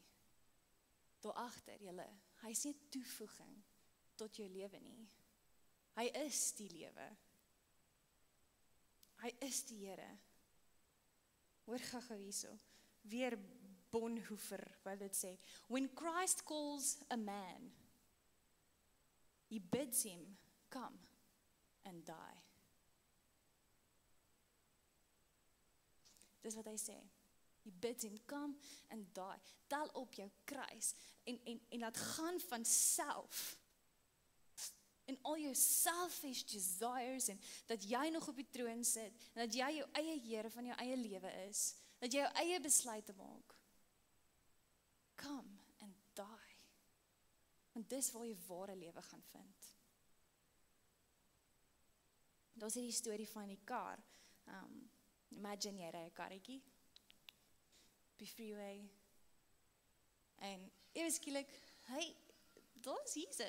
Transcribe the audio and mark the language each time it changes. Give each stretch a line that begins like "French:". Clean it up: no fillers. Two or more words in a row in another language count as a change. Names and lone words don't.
Afrikaans: Daar agter, julle, hy is nie 'n toevoeging tot jou lewe nie. Hy is die lewe. Hy is die Here. Hoor gou hierso. Weer Bonhoeffer wat dit sê.
English: When Christ calls a man, he bids him come and die.
Afrikaans: Dis wat hy sê.
English: He bids him come and die.
Afrikaans: Tel op jou kruis en laat gaan van self. En al jou
English: selfish desires
Afrikaans: en dat jy nog op die troon sit en dat jy jou eie Here van jou eie lewe is. Dat jy jou eie besluite maak.
English: Come and die.
Afrikaans: Want dis waar jy ware lewe gaan vind. Daar's hierdie storie van die kar. Imagine jy ry 'n karretjie op die freeway. En ewe skielik, hey, daar's Jesus.